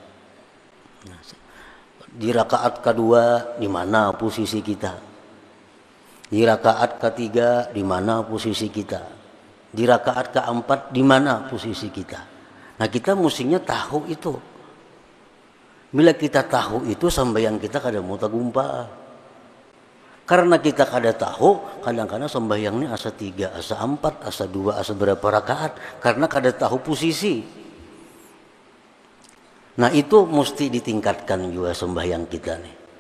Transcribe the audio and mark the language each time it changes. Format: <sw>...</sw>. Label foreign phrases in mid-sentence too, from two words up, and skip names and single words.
<id>Di rakaat kedua di mana posisi kita. Di rakaat ketiga di mana posisi kita. Di rakaat keempat di mana posisi kita. Nah, kita mestinya tahu itu.</id> <bjn>Bila kita tahu itu sembahyang kita kada muta gumpa. Karena kita kada tahu, kadang-kadang sembahyang ini asa 3, asa 4, asa 2, asa berapa rakaat.</bjn> <id>Karena</id> <bjn>kada tahu</bjn> <id>posisi. Nah, itu mesti ditingkatkan juga sembahyang kita nih.</id>